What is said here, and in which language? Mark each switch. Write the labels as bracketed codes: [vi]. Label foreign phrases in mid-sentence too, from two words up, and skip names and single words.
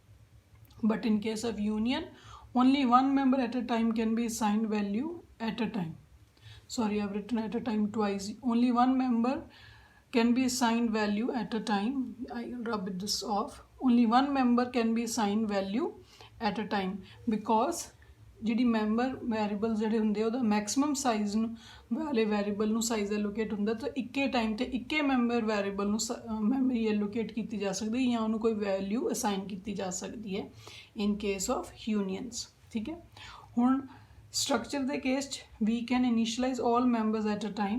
[en] But in case of union, only one member at a time can be assigned value at a time. Sorry, I've written at a time twice. Only one member can be assigned value at a time. I'll rub this off. Only one member can be assigned value at a time, because [pa] ਜਿਹੜੀ [en] member variable [pa] ਜਿਹੜੇ ਹੁੰਦੇ ਉਹਦਾ [en] maximum size [pa] ਨੂੰ ਵਾਲੇ ਵੈਰੀਬਲ ਨੂੰ [en] size allocate [pa] ਹੁੰਦਾ ਤਾਂ ਇੱਕੇ ਟਾਈਮ ਤੇ ਇੱਕੇ [en] member variable [pa] ਨੂੰ [en] memory allocate [pa] ਕੀਤੀ ਜਾ ਸਕਦੀ ਜਾਂ ਉਹਨੂੰ ਕੋਈ [en] value assign [pa] ਕੀਤੀ ਜਾ ਸਕਦੀ ਹੈ [en] in case of unions. [pa] ਠੀਕ ਹੈ, ਹੁਣ ਸਟਰਕਚਰ ਦੇ ਕੇਸ 'ਚ [en] we can initialize all members at a time.